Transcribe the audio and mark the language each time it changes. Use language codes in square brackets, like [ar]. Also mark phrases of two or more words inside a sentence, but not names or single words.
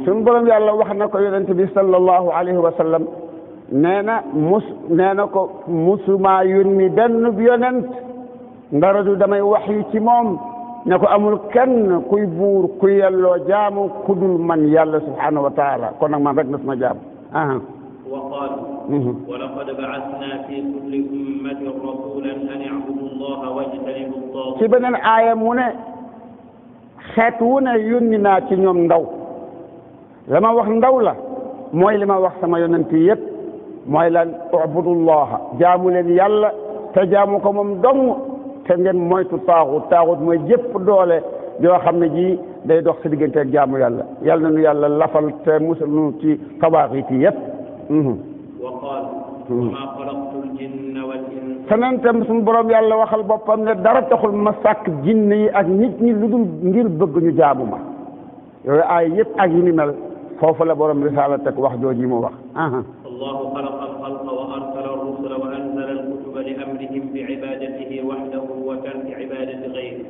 [wo] suñu borom yàlla wax na ko yonent bi [ar] صلى الله عليه وسلم [wo] nee na ko musuma yónni benn yonent ndara du damay wax yu ci moom ne ko amul kenn kuy buur kuy yelloo jaamu kudul man yàlla [ar] سبحانه وتعالى [wo] kon nag man rek na sama jaamu. [ar] وقال ولقد بعثنا في كل أمة رسولا أن اعبدوا الله واجتنبوا الطاغوت. [wo] ci beneen aaya mu ne xeet wu ne yónni naa ci ñoom ndaw la ma wax ndaw la mooy li ma wax sama yonent yëpp mooy lan ubudullaha jaamu leen yàlla te jaamu ko moom dong te ngeen moytu taaxut mooy jëpp doole yoo xam ne ji day dox si diggante ak jaamu yàlla yàlla na nu yàlla lafal te musal nu ci tabaaxit yi yëpp. [ar] وقال وما خلقت الجن والإنس. [wo] feneen tam suñu borom yàlla waxal boppam ne dara taxul ma sàkk jinne yi ak nit ñi lu dul ngir bëgg ñu jaamu ma yooyu ay yëpp ak yi ni mel foofu la borom risaala teg wax jooji mu wax. [ar] الله خلق الخلق وأرسل الرسل وأنزل الكتب لأمرهم بعبادته وحده وترك عبادة غيره.